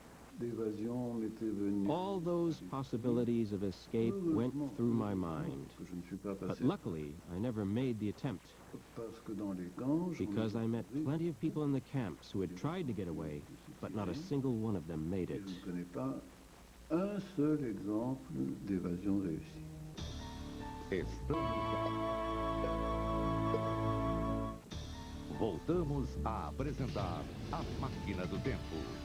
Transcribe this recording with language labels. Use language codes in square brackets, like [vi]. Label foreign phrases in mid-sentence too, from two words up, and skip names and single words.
[en] All those possibilities of escape went through my mind, but luckily I never made the attempt, because I met plenty of people in the camps who had tried to get away, but not a single one of them made it. [fr] Un seul exemple d'évasion réussie. [pt] Voltamos a apresentar A Máquina do Tempo.